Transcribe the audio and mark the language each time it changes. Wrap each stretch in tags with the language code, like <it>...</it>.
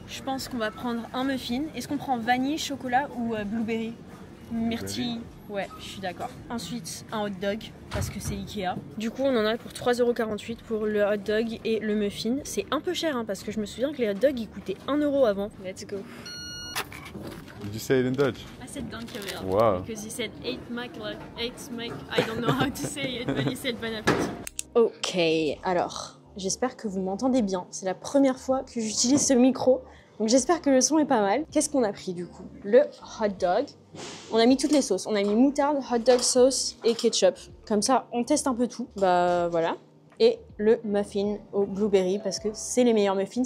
<fr>Je pense qu'on va prendre un muffin. Est-ce qu'on prend vanille, chocolat ou blueberry? Myrtille. Ouais, je suis d'accord. Ensuite, un hot dog, parce que c'est Ikea. Du coup, on en a pour 3,48 € pour le hot dog et le muffin. C'est un peu cher, hein, parce que je me souviens que les hot dogs, ils coûtaient 1 € avant.</fr> <en>Let's go. Did you say it in Dutch? I said dankjewel. Wow. Because he said eight Mike, I don't know how to say it, but he said bon appétit.</en> <fr>Ok, alors, j'espère que vous m'entendez bien. C'est la première fois que j'utilise ce micro, donc j'espère que le son est pas mal. Qu'est-ce qu'on a pris du coup? Le hot dog. On a mis toutes les sauces. On a mis moutarde, hot dog sauce et ketchup. Comme ça, on teste un peu tout. Bah voilà. Et le muffin au blueberry parce que c'est les meilleurs muffins.</fr>